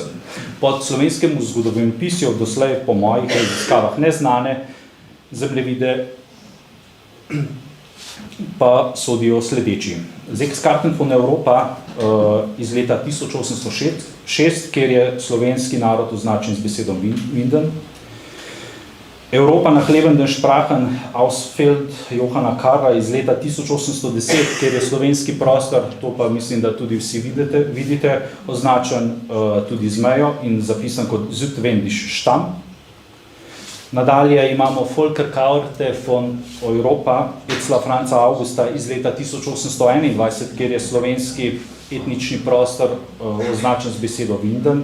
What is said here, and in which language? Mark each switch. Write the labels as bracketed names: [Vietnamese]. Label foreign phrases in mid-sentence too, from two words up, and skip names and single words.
[Slovenian] Pod slovenskemu zgodovinopisju doslej po mojih raziskavah neznane zemljevide pa sodijo sledeči. Sechskarten von Europa iz leta 1806, kjer je slovenski narod označen z besedo Winden. Europa nach lebenden Sprachen Ausfeld Johana Karla iz leta 1810, kjer je slovenski prostor, to pa mislim, da tudi vsi vidite, označen tudi z mejo in zapisan kot [German] Südwendisch Stamm. [Slovenian] Nadalje imamo Volkerkarte von Europa, Etzla Franca Augusta iz leta 1821, kjer je slovenski etnični prostor označen z besedo Winden.